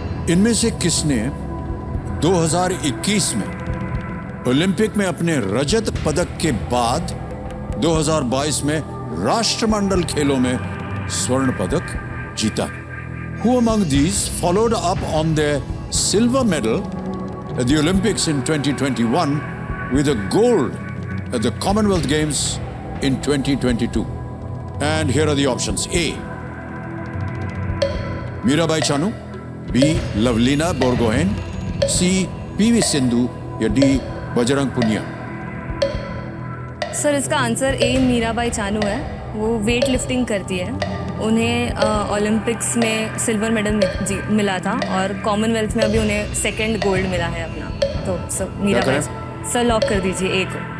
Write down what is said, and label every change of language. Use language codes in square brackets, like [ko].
[hi] इनमें से किसने 2021 में ओलंपिक में अपने रजत पदक के बाद 2022 में राष्ट्रमंडल खेलों में स्वर्ण पदक जीता? [en] Who among these followed up on their silver medal at the Olympics in 2021 with a gold at the Commonwealth Games in 2022? And here are the options. A. Mirabai Chanu, B. Lavlina Borgohain, C. PV Sindhu या D. [hi] Bajrang Punia? Sir इसका answer A Mirabai Chanu है। वो weight lifting करती है, उन्हें Olympics में silver medal मिला था और कॉमनवेल्थ में अभी उन्हें सेकंड गोल्ड मिला है अपना। तो सर मीराबाई। सर लॉक कर दीजिए ए को।